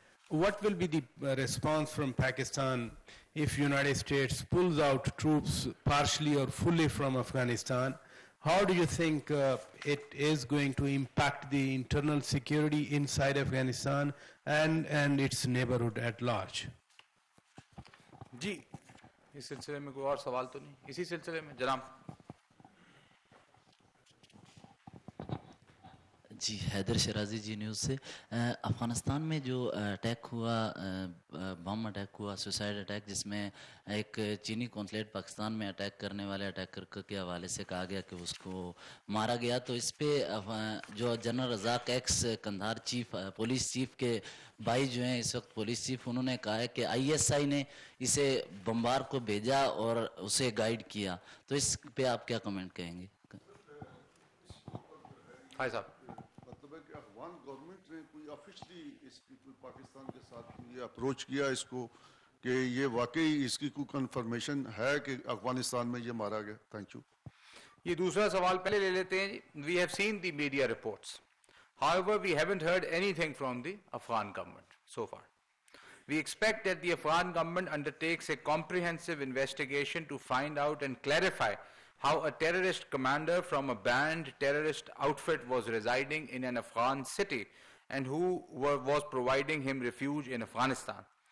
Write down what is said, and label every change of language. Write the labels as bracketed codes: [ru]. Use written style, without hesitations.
[en] What will be the response from Pakistan if United States pulls out troops partially or fully from Afghanistan? How do you think it is going to impact the internal security inside Afghanistan and its neighborhood at large? [ur] جی اس سلسلے میں کوئی اور سوال تو نہیں؟ اسی سلسلے میں جناب. جی حیدر شرازی جی نیوز سے. افغانستان میں جو اٹیک ہوا, بم اٹیک ہوا, سوسائڈ اٹیک, جس میں ایک چینی کونسلیٹ پاکستان میں اٹیک کرنے والے اٹیکر کے حوالے سے کہا گیا کہ اس کو مارا گیا, تو اس پہ جو جنرل رزاق x Kandahar chief, police chief کے بھائی جو ہیں اس وقت پولیس چیف, انہوں نے کہا ہے کہ ISI نے اسے بمبار کو بھیجا اور اسے گائیڈ کیا. تو اس پہ آپ کیا کمنٹ کہیں گے؟ ہائی صاحب. مطلب ہے کہ افغان گورنمنٹ نے کوئی آفیشلی اس پیپل پاکستان کے ساتھ یہ اپروچ کیا اس کو کہ یہ واقعی اس کی کوئی کنفرمیشن ہے کہ افغانستان میں یہ مارا گیا؟ Thank you. یہ دوسرا سوال پہلے لے لیتے ہیں جی. [en] We have seen the media reports, however we haven't heard anything from the Afghan government so far. We expect that the Afghan government undertakes a comprehensive investigation to find out and clarify how a terrorist commander from a banned terrorist outfit was residing in an Afghan city and who was providing him refuge in Afghanistan.